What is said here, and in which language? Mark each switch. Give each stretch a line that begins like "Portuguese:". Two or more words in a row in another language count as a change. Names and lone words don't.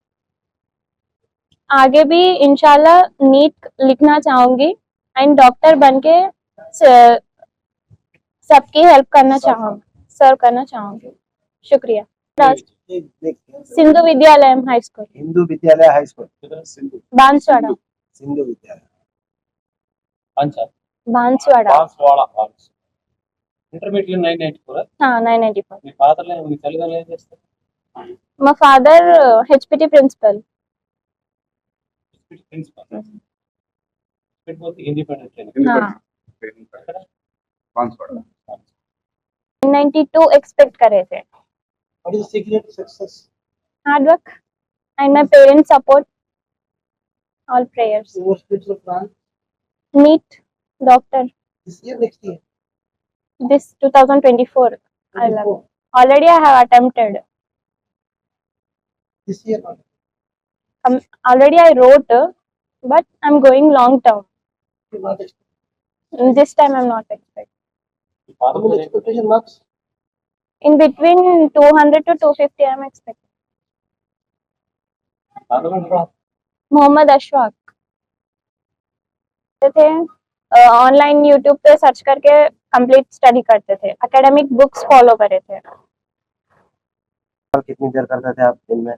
Hindi: आगे भी इंशाल्लाह नीट लिखना चाहूँगी
English: and doctor
Hindi: बनके सबकी हेल्प करना चाहूँगी, सर्व करना चाहूँगी। शुक्रिया। सिंधु विद्यालय हाई स्कूल, हिंदू विद्यालय हाई स्कूल बांसवाड़ा, सिंधु विद्यालय बांसवाड़ा।
Telugu: ఇంటర్మీడియట్ 994 हाँ 994। మీ ఫాదర్ మీ తల్లిదండ్రులు ఏం చేస్తారు? మా ఫాదర్ HPT ప్రిన్సిపల్।
English: principal independent training
Hindi: हाँ
Telugu: ఎక్కడ?
Hindi: बांसवाड़ा 92 एक्सपेक्ट करे थे।
English: What is the secret to success? Hard work and my parents support, all prayers. Your future plan NEET doctor This year, next year, this 2024 I love. Already I have attempted. This year Already I wrote but I'm going long term. You're not expecting. This time I'm not expecting. How many expectation marks? In between 200 to 250 I'm expecting.
Hindi: मोहम्मद अशफाक थे, ऑनलाइन यूट्यूब पे सर्च करके
English: complete study
Hindi: करते थे,
English: academic books follow
Hindi: करे थे। कितनी देर करते थे आप दिन में?